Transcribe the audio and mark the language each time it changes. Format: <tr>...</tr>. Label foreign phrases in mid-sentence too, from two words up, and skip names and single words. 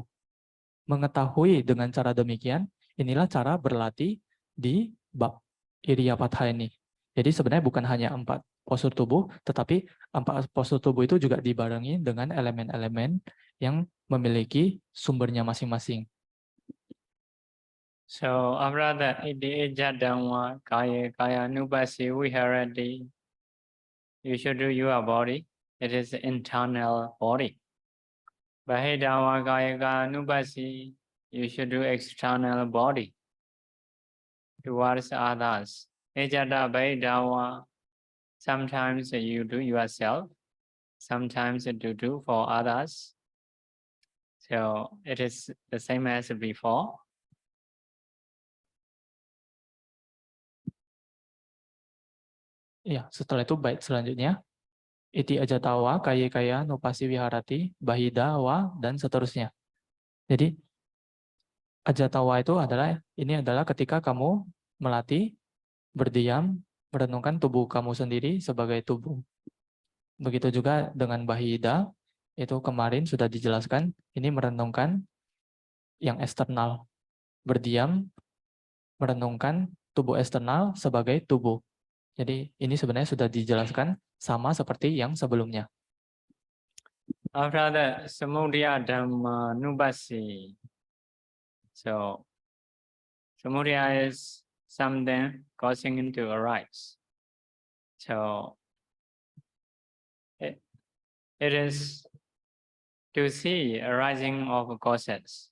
<id>Mengetahui dengan cara demikian, inilah cara berlatih di bab Iriyapatha ini. Jadi sebenarnya bukan hanya 4 postur tubuh, tetapi 4 postur tubuh itu juga dibarengi dengan elemen-elemen yang memiliki sumbernya masing-masing.</id> <en>So after that,</en> <pi>Iti Dhamma Kaya Kaya Nupasi Viharati,</pi> <en>you should do your body. It is the internal body.</en> <pi>Bahidava Kaya Kaya Nupasi,</pi> <en>you should do external body towards others.</en> <pi>Ejada Bahidava,</pi> <en>sometimes you do yourself, sometimes you do for others. So it is the same as before.</en> <id>Ya, setelah itu bait selanjutnya</id> <pi>iti ajatawa kaya nupasi viharati bahidawa</pi> <id>dan seterusnya. Jadi ajatawa itu adalah ketika kamu melatih berdiam merenungkan tubuh kamu sendiri sebagai tubuh. Begitu juga dengan bahida, itu kemarin sudah dijelaskan, ini merenungkan yang eksternal. Berdiam merenungkan tubuh eksternal sebagai tubuh. Jadi ini sebenarnya sudah dijelaskan sama seperti yang sebelumnya.</id> <en>After that,</en> <pi>Samudaya Dhamma Nubasi.</pi> <en>So, Samudaya is something causing it to arise. So, it is to see arising of causes.</en>